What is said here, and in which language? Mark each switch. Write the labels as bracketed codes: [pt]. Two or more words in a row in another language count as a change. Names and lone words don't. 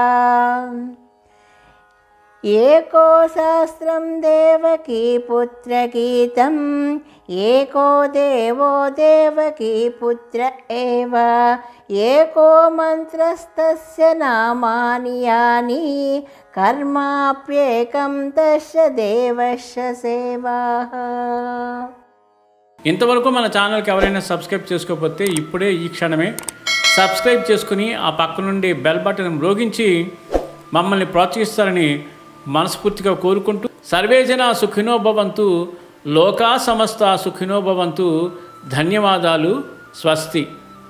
[sa] एको शास्त्रं देवकीपुत्रगीतम् एको देवो देवकीपुत्र एव एको मन्त्रस्तस्य नामानि यानि कर्माप्येकं तस्य देवस्य सेवाः। [te] ఇంతవరకు మన ఛానల్కి ఎవరైనా సబ్స్క్రైబ్ చేసుకోకపోతే ఇప్పుడే ఈ క్షణమే సబ్స్క్రైబ్ చేసుకుని ఆ పక్క నుండి [en] bell button [te] మ్రోగించి మమ్మల్ని ప్రోత్సహిస్తారని మనస్ఫూర్తిగా కోరుకుంటూ [sa] సర్వే జనా సుఖినో భవంతు లోకా సమస్త సుఖినో భవంతు [te] ధన్యవాదాలు స్వస్తి।